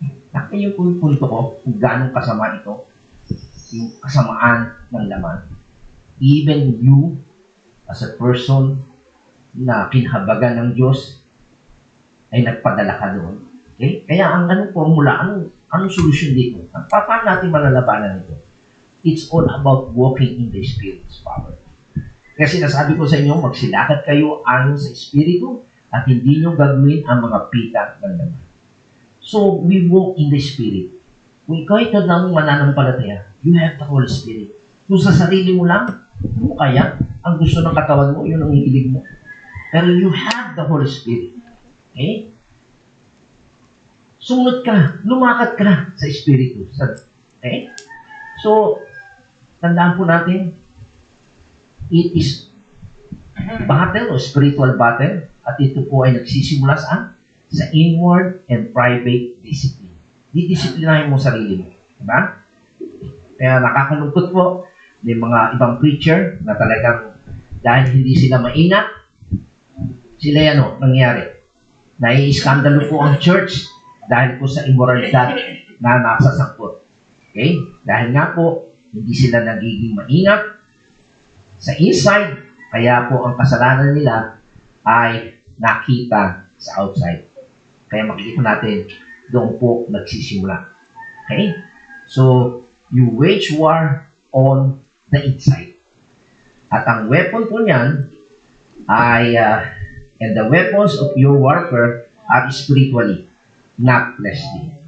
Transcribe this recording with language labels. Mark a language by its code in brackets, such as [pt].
[tl] Nakaya yung punto ko, kung gano'ng kasama ito, yung kasamaan ng laman. [en] Even you, as a person [tl] na kinhabagan ng Diyos, ay nagpadala ka doon. Okay? Kaya ang anong formula, anong solusyon dito? Paano natin malalabanan ito? [en] It's all about walking in the Spirit's power. [tl] Kasi nasabi ko sa inyo, magsilakad kayo ayon sa Espiritu at hindi nyo gagawin ang mga pita ng laman. [en] So, we walk in the Spirit. [tl] Kung ikaw ito lang mananampalataya, [en] you have the Holy Spirit. [tl] Kung sa sarili mo lang, mo kaya, ang gusto ng katawan mo, yun ang ikilig mo. [en] Pero you have the Holy Spirit. [tl] Okay? Sumunod ka, lumakad ka sa Espiritu. Okay? So, tandaan po natin, [en] it is battle [tl] o spiritual battle at ito po ay nagsisimula saan? Sa inward and private discipline. Didisiplinahin mo sarili mo. Diba? Kaya nakakalungkot po may mga ibang preacher na talagang dahil hindi sila maingat, sila nangyari. Nai-iskandalo po ang church dahil po sa immoralidad na nasa sangkot. Okay? Dahil nga po, hindi sila nagiging maingat sa inside, kaya po ang kasalanan nila ay nakita sa outside. Kaya makikita natin, doon po nagsisimula. Okay? [en] So, you wage war on the inside. [tl] At ang weapon po niyan ay, [en] and the weapons of your warfare are spiritually, not fleshly.